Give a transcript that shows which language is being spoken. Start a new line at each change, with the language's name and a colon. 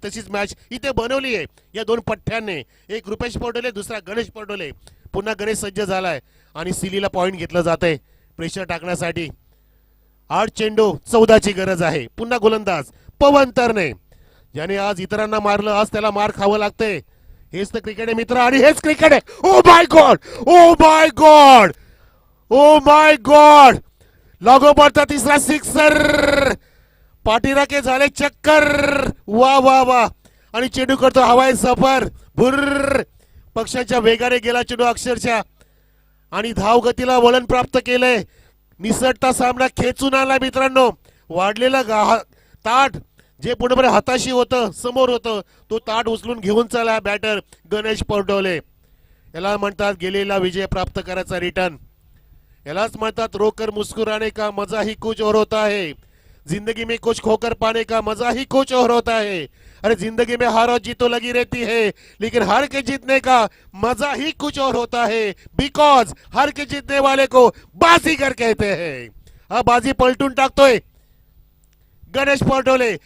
Marathi: तशीच मॅच इथे बनवली आहे या 2 पठ्ठ्यांनी. एक रुपेश परडोले, दुसरा गणेश परडोले. पुन्हा गणेश सज्ज झालाय आणि सिलीला पॉइंट घेतलं जातंय प्रेशर टाकण्यासाठी. 8 चेंडू, 14 ची गरज आहे. पुन्हा गोलंदाज पवन तरणे, ज्याने आज इतरांना मारलं, आज त्याला मार खावं लागतंय. हेच तर क्रिकेट आहे मित्र, आणि हेच क्रिकेट आहे.
English: Oh my God, oh my God, oh my God.
Marathi: लागोपाठचा तिसरा सिक्सर, पाठीराखे झाले चक्कर. वा वा वा. आणि चेंडू करतो हवाई सफर, भुर्र. पक्षाच्या वेगाने गेला चेंडू अक्षरशः, आणि धावगतीला वळण प्राप्त केलंय. निसटता सामना खेचून आला मित्रांनो. वाढलेला ताट जे पूर्णपणे हाताशी होतं, समोर होतं, तो ताट उचलून घेऊन चालला बॅटर गणेश परडोले. याला म्हणतात गेलेला विजय प्राप्त करायचा रिटर्न. यालाच म्हणतात
Hindi: रोकर मुस्कुराने का मजा ही कुछ और होता है, जिंदगी में कुछ खोकर पाने का मजा ही कुछ और होता है. अरे जिंदगी में हार और जीत तो लगी रहती है, लेकिन हार के जीतने का मजा ही कुछ और होता है. बिकॉज हार के जीतने वाले को बाजीगर कहते हैं.
Marathi: हा बाजी पलटून टाकतोय गणेश परडोले.